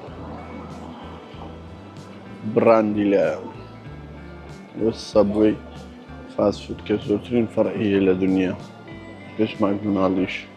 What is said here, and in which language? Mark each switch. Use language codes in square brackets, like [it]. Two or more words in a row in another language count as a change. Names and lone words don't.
[ckb] براندی لە Subway [en] fast food [ckb] کە زۆرترین فەرعیە لە دنیا پێشماک مناڵیش